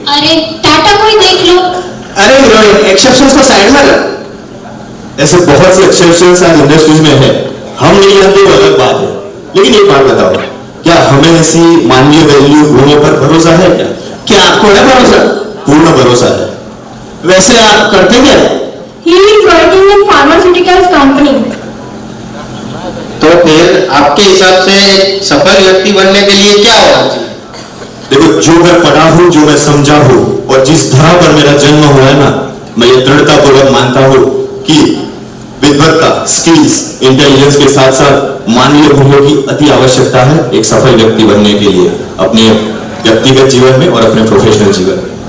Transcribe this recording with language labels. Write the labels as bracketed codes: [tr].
[hi] अरे टाटा को ही देख लो। अरे हीरोइन, एक्सेप्शंस को साइड में रख। ऐसे बहुत से एक्सेप्शंस आज इंडस्ट्रीज में है, हम नहीं जानते वो अलग बात है। लेकिन एक बात बताओ, क्या हमें ऐसी मानवीय वैल्यू गुणों पर भरोसा है क्या? क्या आपको है भरोसा? पूर्ण भरोसा है। वैसे आप करते क्या? [en] He is working in pharmaceuticals company. [hi] तो फिर आपके हिसाब से एक सफल व्यक्ति बनने के लिए क्या होना चाहिए? देखो, जो मैं पढ़ा हूं, जो मैं समझा हूं और जिस धरा पर मेरा जन्म हुआ है ना, मैं ये दृढ़तापूर्वक मानता हूं कि विद्वत्ता, स्किल्स, इंटेलिजेंस के साथ साथ मानवीय मूल्यों की अति आवश्यकता है एक सफल व्यक्ति बनने के लिए, अपने व्यक्तिगत जीवन में और अपने प्रोफेशनल जीवन में।